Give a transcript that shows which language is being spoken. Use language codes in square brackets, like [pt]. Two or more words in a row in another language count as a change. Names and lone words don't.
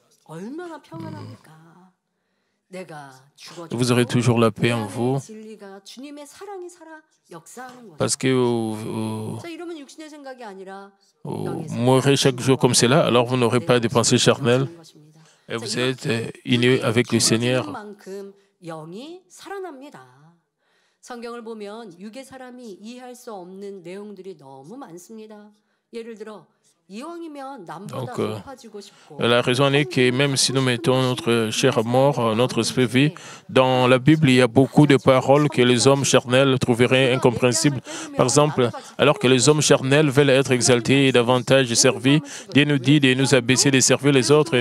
[fr] Vous aurez toujours la paix en vous parce que vous mourrez chaque jour comme cela, alors vous n'aurez pas de pensées charnelles et vous êtes unis avec le Seigneur. [ko] 성경을 보면 육의 사람이 이해할 수 없는 내용들이 너무 많습니다. 예를 들어 이왕이면 남보다 높아지고 싶고. [fr] La raison est que même si nous mettons notre chair à mort, notre esprit vie, dans la Bible, il y a beaucoup de paroles que les hommes charnels trouveraient incompréhensibles. Par exemple, alors que les hommes charnels veulent être exaltés et davantage servis, Dieu nous dit de nous abaisser, de servir les autres.